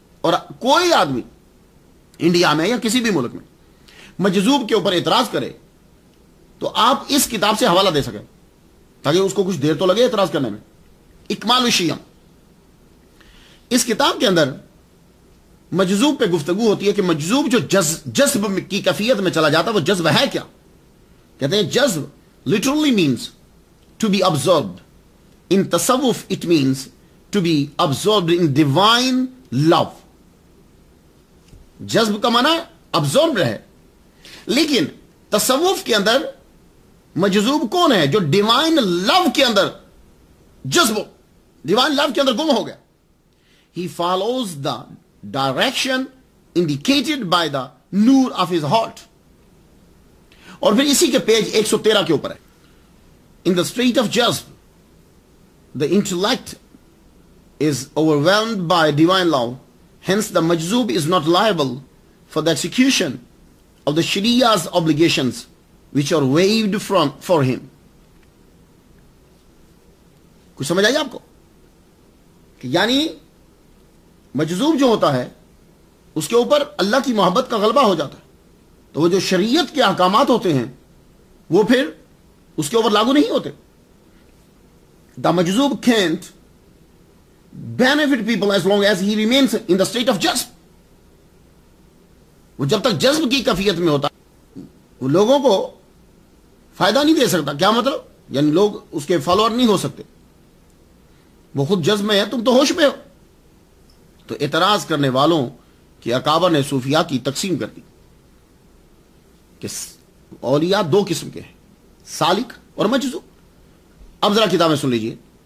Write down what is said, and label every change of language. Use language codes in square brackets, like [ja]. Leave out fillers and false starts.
[ur] اور کوئی آدمی انڈیا میں یا کسی بھی ملک میں مجذوب کے اوپر اعتراض کرے تو آپ اس کتاب سے حوالہ دے سکیں، تاکہ اس کو کچھ دیر تو لگے اعتراض کرنے میں. اکمال الشیم، اس کتاب کے اندر مجذوب پہ گفتگو ہوتی ہے کہ مجذوب جو جذب کی کیفیت میں چلا جاتا ہے وہ جذب ہے کیا. کہتے ہیں [en] جذب literally means to be absorbed. In tasawwuf it means to be absorbed in divine love. [ur] جذب کا معنی absorbed ہے، لیکن تصوف کے اندر مجذوب کون ہے؟ جو ڈیوائن لو کے اندر جذب، ڈیوائن لو کے اندر گم ہو گیا. [en] He follows the direction indicated by the نور of his heart. [ur] اور پھر اسی کے پیج 113 کے اوپر ہے، [en] In the state of jazb, the intellect is overwhelmed by divine love. Hence the majzub is not liable for the execution of the Shariah's obligations which are waived for him. [ur] کچھ سمجھ آئی آپ کو؟ کہ یعنی مجذوب جو ہوتا ہے اس کے اوپر اللہ کی محبت کا غلبہ ہو جاتا ہے، تو وہ جو شریعت کے احکامات ہوتے ہیں وہ پھر اس کے اوپر لاگو نہیں ہوتے. [en] The مجذوب can't benefit people as long as he remains in the state of jazb. [ur] وہ جب تک جذب کی کیفیت میں ہوتا وہ لوگوں کو فائدہ نہیں دے سکتا. کیا مطلب؟ یعنی لوگ اس کے فالوور نہیں ہو سکتے. وہ خود جذب میں ہے، تم تو ہوش میں ہو. تو اعتراض کرنے والوں کی اکابر نے صوفیاء کی تقسیم کر دی کہ اولیاء دو قسم کے ہیں، سالک اور مجذوب. اب ذرا کتابیں سن لیجئے.